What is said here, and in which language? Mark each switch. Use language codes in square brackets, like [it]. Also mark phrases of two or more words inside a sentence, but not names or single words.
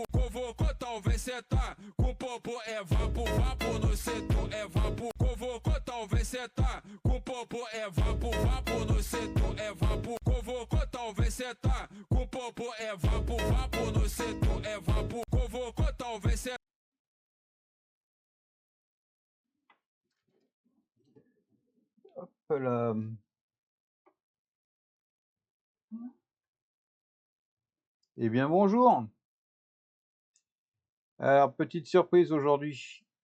[pt] Convocou, talvez cê tá com popô é vapo, vapo no setor é vapo. Convocou, talvez cê tá com popô é vapo, vapo no setor é vapo. Convocou, talvez cê tá com popô é vapo, vapo no setor é vapo. Convocou, talvez cê [fr] Voilà. Eh bien, bonjour. Alors, petite surprise aujourd'hui.